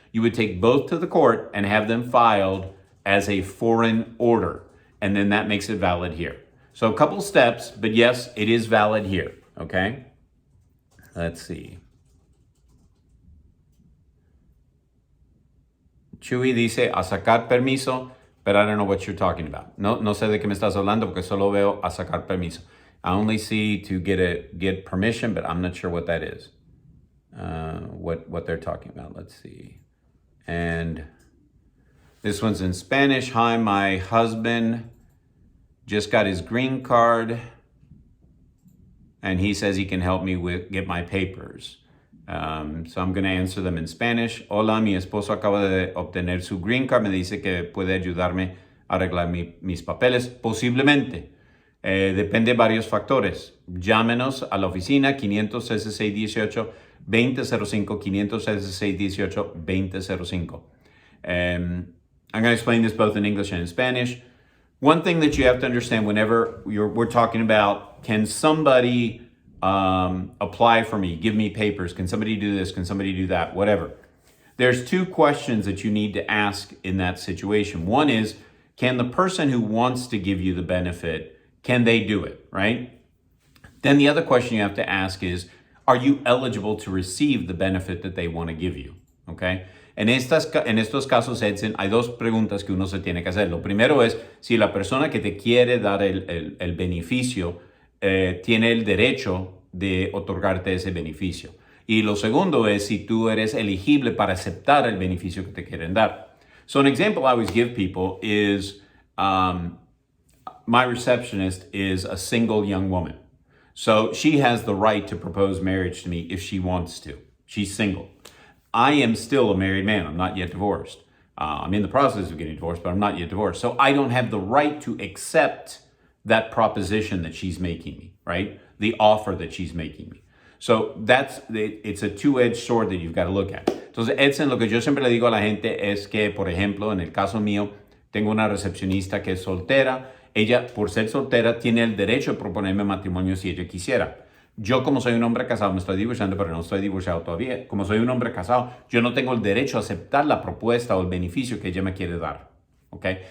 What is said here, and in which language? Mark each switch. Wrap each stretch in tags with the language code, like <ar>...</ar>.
<en>You would take both to the court and have them filed as a foreign order, and then that makes it valid here. So a couple steps, but yes, it is valid here, okay? Let's see.</en> <es>Chuy dice, a sacar permiso,</es> <en>but I don't know what you're talking about.</en> <es>No sé de qué me estás hablando porque solo veo a sacar permiso.</es> <en>I only see to get permission, but I'm not sure what that is. What they're talking about. Let's see. And this one's in Spanish. Hi, my husband just got his green card, and he says he can help me get my papers. So I'm going to answer them in Spanish.</en> <es>Hola, mi esposo acaba de obtener su green card. Me dice que puede ayudarme a arreglar mis papeles. Posiblemente. Depende de varios factores. Llámenos a la oficina 500-6618-2005, 500-6618-2005.</es> <en>I'm going to explain this both in English and in Spanish. One thing that you have to understand whenever we're talking about, can somebody apply for me, give me papers, can somebody do this, can somebody do that, whatever. There's two questions that you need to ask in that situation. One is, can the person who wants to give you the benefit, can they do it, right? Then the other question you have to ask is, are you eligible to receive the benefit that they want to give you, okay?</en> <es>En estos casos, Edson, hay dos preguntas que uno se tiene que hacer. Lo primero es si la persona que te quiere dar el beneficio tiene el derecho de otorgarte ese beneficio. Y lo segundo es si tú eres elegible para aceptar el beneficio que te quieren dar.</es> <en>So an example I always give people is my receptionist is a single young woman. So she has the right to propose marriage to me if she wants to. She's single. I am still a married man. I'm not yet divorced. I'm in the process of getting divorced, but I'm not yet divorced. So I don't have the right to accept that proposition that she's making me, right? The offer that she's making me. So it's a two-edged sword that you've got to look at.</en> <es>Entonces, Edson, lo que yo siempre le digo a la gente es que, por ejemplo, en el caso mío, tengo una recepcionista que es soltera. Ella, por ser soltera, tiene el derecho de proponerme matrimonio si ella quisiera. Yo, como soy un hombre casado, me estoy divorciando, pero no estoy divorciado todavía. Como soy un hombre casado, yo no tengo el derecho a aceptar la propuesta o el beneficio que ella me quiere dar. ¿Okay?</es>